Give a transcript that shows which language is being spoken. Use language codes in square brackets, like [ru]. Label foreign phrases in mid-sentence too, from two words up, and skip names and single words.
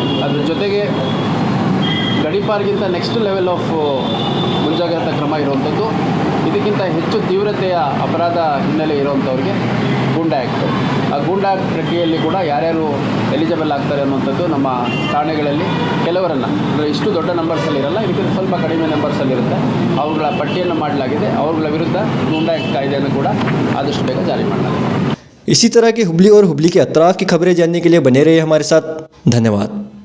[kn] ಅದ್ರ ಜೊತೆಗೆ ಗಡೀಪಾರಿಗಿಂತ [en] next level of [kn] ಮುಂಜಾಗ್ರತಾ ಕ್ರಮ ಇರುವಂಥದ್ದು, ಇದಕ್ಕಿಂತ ಹೆಚ್ಚು ತೀವ್ರತೆಯ ಅಪರಾಧ ಹಿನ್ನೆಲೆ ಇರುವಂಥವ್ರಿಗೆ ಗೂಂಡಾ ಆ್ಯಕ್ಟ್. ಆ ಗೂಂಡಾ ಆ್ಯಕ್ಟ್ ಪ್ರಕ್ರಿಯೆಯಲ್ಲಿ ಕೂಡ ಯಾರ್ಯಾರು ಎಲಿಜಿಬಲ್ ಆಗ್ತಾರೆ ಅನ್ನುವಂಥದ್ದು ನಮ್ಮ ಠಾಣೆಗಳಲ್ಲಿ ಕೆಲವರನ್ನು, ಅಂದರೆ ಇಷ್ಟು ದೊಡ್ಡ ನಂಬರ್ಸಲ್ಲಿ ಇರಲ್ಲ, ಇದಕ್ಕಿಂತ ಸ್ವಲ್ಪ ಕಡಿಮೆ ನಂಬರ್ಸಲ್ಲಿರುತ್ತೆ, ಅವುಗಳ ಪಟ್ಟಿಯನ್ನು ಮಾಡಲಾಗಿದೆ. ಅವುಗಳ ವಿರುದ್ಧ ಗೂಂಡಾ ಆ್ಯಕ್ಟ್ ಕಾಯ್ದೆಯನ್ನು ಕೂಡ ಆದಷ್ಟು ಬೇಗ ಜಾರಿ ಮಾಡಲಾಗಿದೆ. [hi] इसी तरह की हुबली और हुबली के अतराफ की खबरें जानने के लिए बने रहिए हमारे साथ। धन्यवाद।